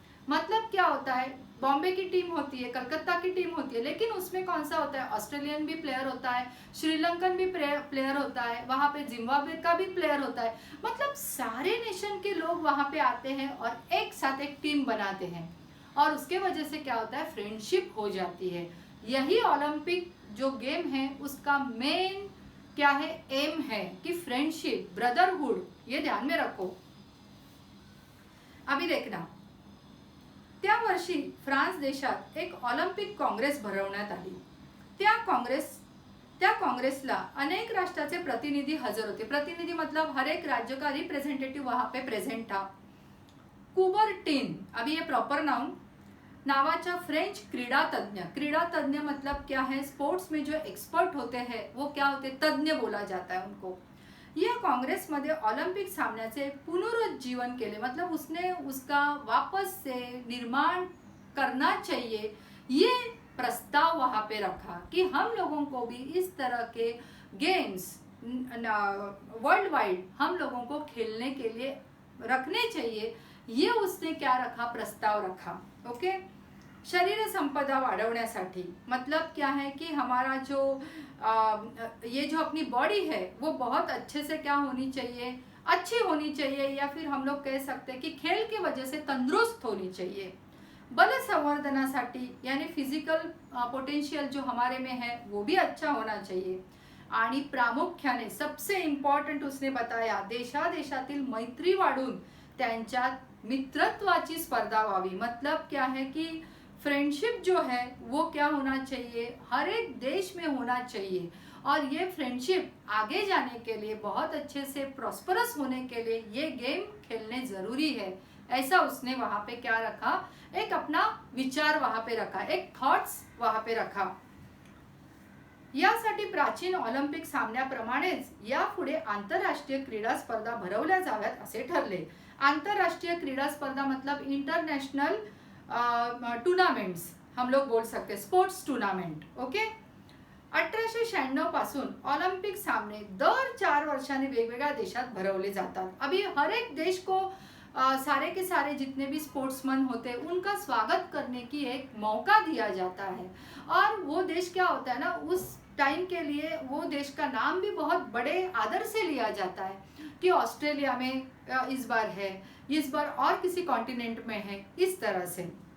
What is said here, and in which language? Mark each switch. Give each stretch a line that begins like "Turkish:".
Hindi: मतलब क्या होता है, बॉम्बे की टीम होती है, कलकत्ता की टीम होती है, लेकिन उसमें कौन सा होता है, ऑस्ट्रेलियन भी प्लेयर होता है, श्रीलंकन भी प्लेयर होता है, वहाँ पे जिम्बाब्वे का भी प्लेयर होता है, मतलब सारे नेशन के लोग वहाँ पे आते हैं और एक साथ एक टीम बनाते हैं, और उसके वजह से क्या होता है, फ्रेंडशिप हो जाती है। यही ओलंपिक जो गेम है उसका मेन क्या है, एम है कि फ्रेंडशिप, ब्रदरहुड, ये ध्यान में रखो। अभी देखना,
Marathi: त्या वर्षी फ्रान्स देशात एक ऑलिम्पिक काँग्रेस भरवण्यात आली. त्या काँग्रेसला अनेक राष्ट्राचे प्रतिनिधी हजर होते.
Hindi: प्रतिनिधी मतलब हर एक राज्य का रिप्रेजेंटेटिव वहां पे प्रेजेंट था. कुबर्टीन, अभी ये प्रॉपर नाउन,
Marathi: नावाचा फ्रेंच क्रीडा तज्ञ
Hindi: मतलब क्या है, स्पोर्ट्स में जो एक्सपर्ट होते हैं वो क्या होते, तज्ञ बोला जाता है उनको.
Marathi: यह कांग्रेस मध्ये ऑलिम्पिक सामन्याचे पुनरुज्जीवन केले,
Hindi: मतलब उसने उसका वापस से निर्माण करना चाहिए, ये प्रस्ताव वहां पे रखा कि हम लोगों को भी इस तरह के गेम्स वर्ल्ड वाइड हम लोगों को खेलने के लिए रखने चाहिए. ये उसने क्या रखा, प्रस्ताव रखा. ओके.
Marathi: शरीर संपदा वाढवण्यासाठी,
Hindi: मतलब क्या है कि हमारा जो ये जो अपनी बॉडी है वो बहुत अच्छे से क्या होनी चाहिए, अच्छी होनी चाहिए, या फिर हम लोग कह सकते हैं कि खेल की वजह से तंदुरुस्त होनी चाहिए.
Marathi: बल संवर्धनासाठी
Hindi: यानी फिजिकल पोटेंशियल जो हमारे में है वो भी अच्छा होना चाहिए.
Marathi: आणि प्रामुख्याने
Hindi: सबसे इम्पॉर्टंट उसने बताया,
Marathi: देशादेशातील मैत्री वाढून त्यांच्यात मित्रत्वाची स्पर्धा व्हावी.
Hindi: मतलब क्या है कि फ्रेंडशिप जो है वो क्या होना चाहिए, हर एक देश में होना चाहिए. और ये फ्रेंडशिप आगे जाने के लिए, बहुत अच्छे से प्रॉस्परस होने के लिए ये गेम खेलने जरूरी है. ऐसा उसने वहां पे क्या रखा, एक अपना विचार वहां पे रखा, एक थॉट्स वहां पे रखा.
Marathi: यासाठी प्राचीन ऑलिम्पिक सामन्याप्रमाणेच यापुढे आंतरराष्ट्रीय क्रीडा स्पर्धा भरवल्या जाव्यात असे ठरले. आंतरराष्ट्रीय क्रीडा स्पर्धा
Hindi: मतलब इंटरनेशनल टूर्नामेंट्स हम लोग बोल सकते, स्पोर्ट्स टूर्नामेंट. ओके.
Marathi: 1896 पासून ऑलिम्पिक सामने दर 4 वर्षांनी वेगवेगळ्या देशात भरवले जातात.
Hindi: अभी हर एक देश को सारे के सारे जितने भी स्पोर्ट्समैन होते हैं उनका स्वागत करने की एक मौका दिया जाता है. और वो देश क्या होता है ना, उस टाइम के लिए वो देश का नाम भी बहुत बड़े आदर से लिया जाता है कि ऑस्ट्रेलिया में इस बार है, इस बार और किसी कॉन्टिनेंट में है, इस तरह से.